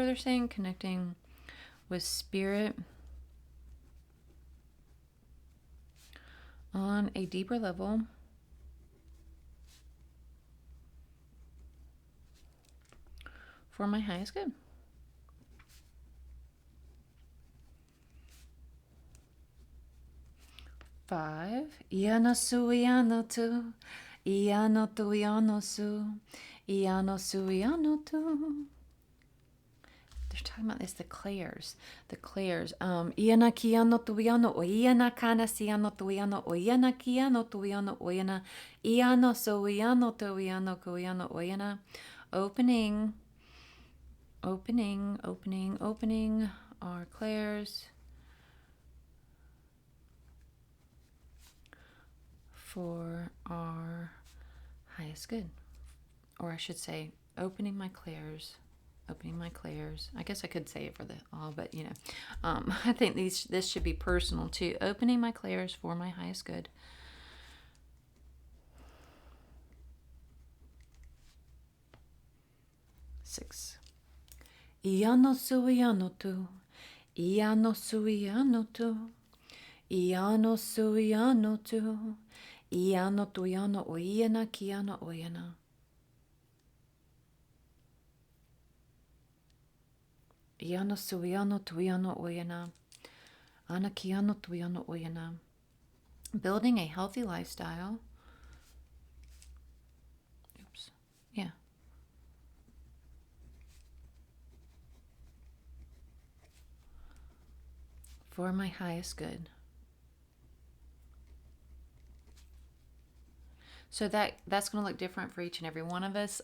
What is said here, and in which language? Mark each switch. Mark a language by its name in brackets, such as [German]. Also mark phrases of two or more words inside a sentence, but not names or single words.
[English] They're saying connecting with spirit on a deeper level for my highest good. Five. Ianosuianotu. Ianotuianosu. Ianosuianotu. They're talking about this, the clairs. Ianakianotuiano, oianakanasianotuiano, oianakianotuiano, oiana, ianosuianotuiano, oiana. Opening our clairs for our highest good. Or I should say, opening my clairs. I guess I could say it for the all, but you know, I think this should be personal too. Opening my clairs for my highest good. 6. Iano suiano tu. Iano suiano tu. Iano suiano tu. Iano tuiano oiana kiana oiana. Iano suiano tuiano oiana. Ana kiano tuiano oiana. Building a healthy lifestyle. Oops. Yeah. For my highest good. So that's going to look different for each and every one of us.